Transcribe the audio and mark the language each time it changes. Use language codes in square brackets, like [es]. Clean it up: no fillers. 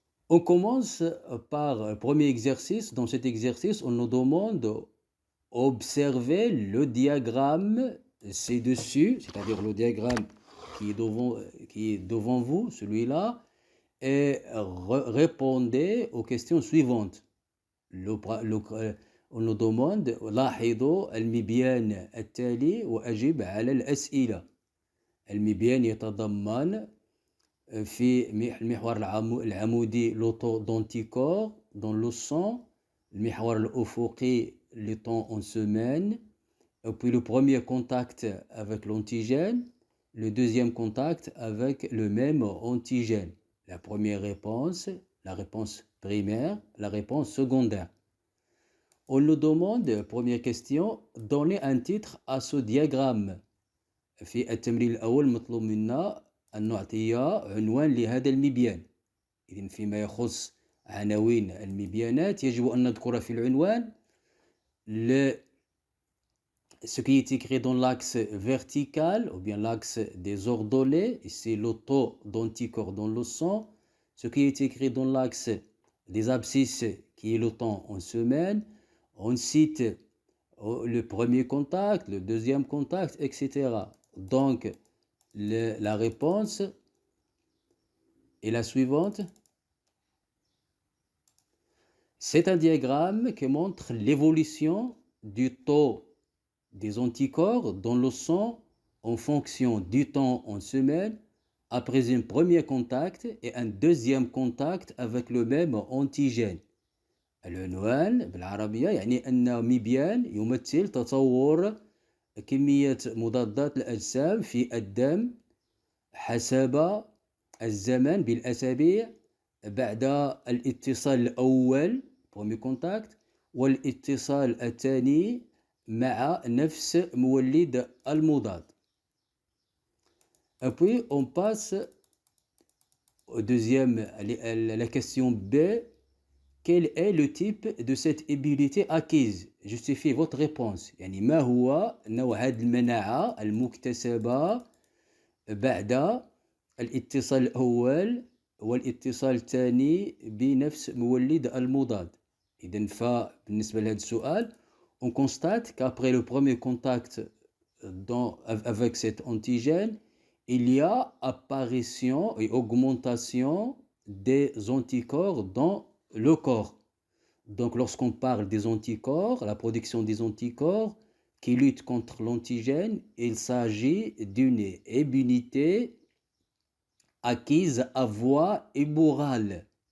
[fr] On commence par le premier exercice. Dans cet exercice, on nous demande d'observer le diagramme ci-dessus, c'est-à-dire le diagramme qui est devant vous, celui-là, et répondez aux questions suivantes. On nous demande [ar] لاحظوا المبيان التالي وأجب على الأسئلة. المبيان يتضمن في المحور العمودي [fr] l'autodonticor dans le sang, [ar] المحور الأفقي [fr] le temps en semaine, et puis le premier contact avec l'antigène, le deuxième contact avec le même antigène. La première réponse, la réponse primaire, la réponse secondaire. On nous demande, première question, donner un titre à ce diagramme. [ar] في التمرين الأول مطلوب منا أن نعطي عنوان لهذا المبيان. إذن فيما يخص عناوين المبيانات يجب أن نذكر في العنوان [fr] ce qui est écrit dans l'axe vertical ou bien l'axe des ordonnés, ici l'autodonticor dans le sang, ce qui est écrit dans l'axe des abscisses qui est le temps en semaine, on cite le premier contact, le deuxième contact, etc. Donc, la réponse est la suivante. C'est un diagramme qui montre l'évolution du taux des anticorps dans le sang en fonction du temps en semaine après un premier contact et un deuxième contact avec le même antigène. [ar] العنوان بالعربية يعني أن مبيان يمثل تطور كمية مضادات الأجسام في الدم حسب الزمن بالأسابيع بعد الاتصال الأول [fr] premier contact [ar] والاتصال الثاني مع نفس مولد المضاد. [fr] Et puis on passe au deuxième, la question B. Quel est le type de cette immunité acquise? Justifiez votre réponse. [ar] يعني ما هو نوع هذه المناعة المكتسبة بعد الاتصال الأول والاتصال الثاني بنفس مولد المضاد. إذن فبالنسبة لهذا السؤال [fr] on constate qu'après le premier contact avec cet antigène, il y a apparition et augmentation des anticorps dans le corps. Donc, lorsqu'on parle des anticorps, la production des anticorps qui luttent contre l'antigène, il s'agit d'une immunité acquise à voie immorale.